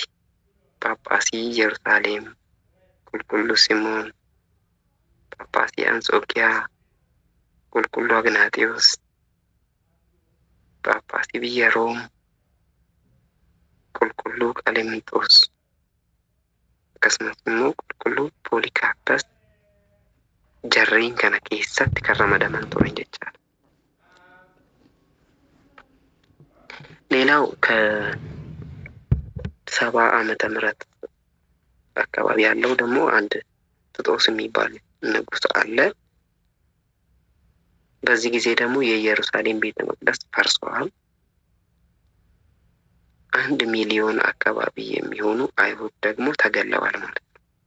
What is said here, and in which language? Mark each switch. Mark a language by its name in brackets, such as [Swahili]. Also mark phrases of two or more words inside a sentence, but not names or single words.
[Oromo] Phaaphaasii Yerusaalem, qulqulluu Simoon, Phaaphaasii Anxookiyaa, qulqulluu Agnaatiyoos, Phaaphaasii biyya Room, qulqulluu Qaleemንጦስ, akkasumas immoo qulqulluu Poolikaarpas jarreen kana keessatti kan ramadaman turan jechaadha. [Amharic] ሌላው ከ70 ዓመተ ምህረት አካባቢ ያለው ደግሞ አንድ ጥጦስ የሚባል ንጉስ አለ። በዚህ ጊዜ ደግሞ የኢየሩሳሌም ቤተ መቅደስ ፈርሷል። 1 ሚሊዮን አካባቢ የሚሆኑ አይሁድ ደግሞ ተገለዋል ማለት ነው።